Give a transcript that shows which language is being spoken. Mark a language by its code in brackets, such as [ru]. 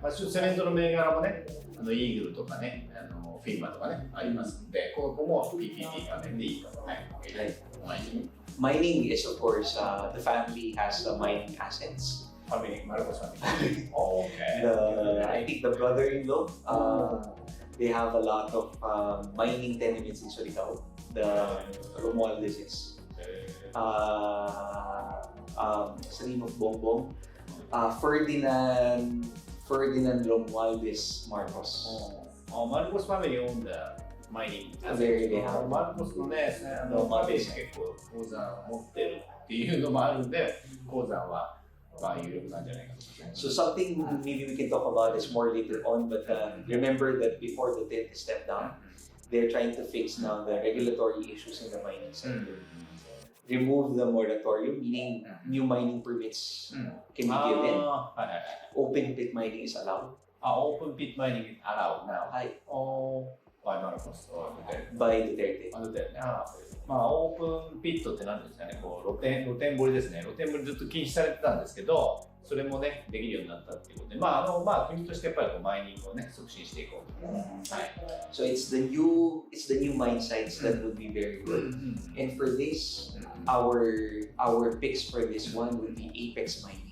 [ja] まあ、セメントの銘柄もね、イーグルとかね、フィンマとかね、ありますので、ここも PPP 関連でいいかも。はい。 [en] Mining is, of course, the family has mining assets. [ja] ファミリー、マルコスファミリー。 [en] Okay. I think the brother-in-law, they have a lot of mining tenements in Surigao. The Romualdez, sa name of Bongbong, Ferdinand Romualdez Marcos. [ja] マルコスファミリーオンだ。マイニング。マルコスのね、ファミリー結構鉱山を持ってるっていうのもあるんで、鉱山はまあ有力なんじゃないかと。 [en] So something maybe we can talk about this more later on, but remember that before the Duterte stepped down, they're trying to fix now the regulatory issues in the mining sector. Remove the moratorium, meaning new mining permits can be given. Open pit mining is allowed. Open pit mining is allowed now. By Marcos or By Duterte. [ja] まあオープンピットって何ですかね、こう露天掘りですね。露天掘りずっと禁止されてたんですけど、それもねできるようになったっていうことで、まあ国としてやっぱりこうマイニングをね促進していこうと。はい。 [en] So it's the new mine sites that would be very good. And for this, our picks for this one would be Apex Mining.